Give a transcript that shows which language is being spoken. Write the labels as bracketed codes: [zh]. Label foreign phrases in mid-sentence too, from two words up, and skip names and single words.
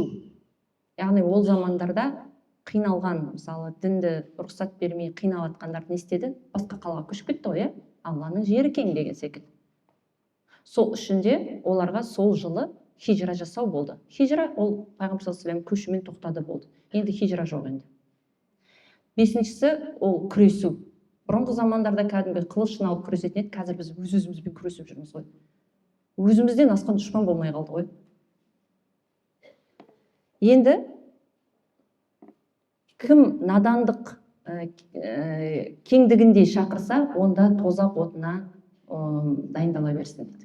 [kk] Яғни ол замандарда қиналған, мысалы, дінді рұқсат бермей қиналатқандар не істеді? Басқа қалаға көшіп кетті ғой, Алланың жері кең деген секілді. Сол үшінде оларға сол жылы хижра жасау болды. Хижра ол пайғамбар [ar] صلى الله عليه وسلم [kk] көшімен тоқтады болды. Енді хижра жоқ енді. Бесіншісі ол күресу. Бұрынғы замандарда кәдімгі қылышын алып күресетін еді, қазір біз өз-өзімізбен күресіп жүрміз ғой. Өзімізден асқан дұшпан болмай қалды ғой. Енді кім надандық кеңдігіндей шақырса, онда тозақ отына дайындала берсін дейді.